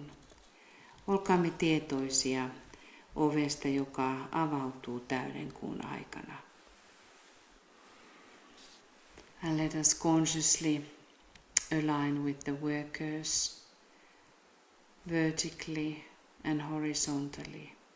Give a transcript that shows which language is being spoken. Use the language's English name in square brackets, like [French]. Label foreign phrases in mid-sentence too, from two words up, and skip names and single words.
[Finnish] Olkaamme tietoisia ovesta, joka avautuu täyden kuun aikana. [English] And let us consciously align with the workers vertically and horizontally.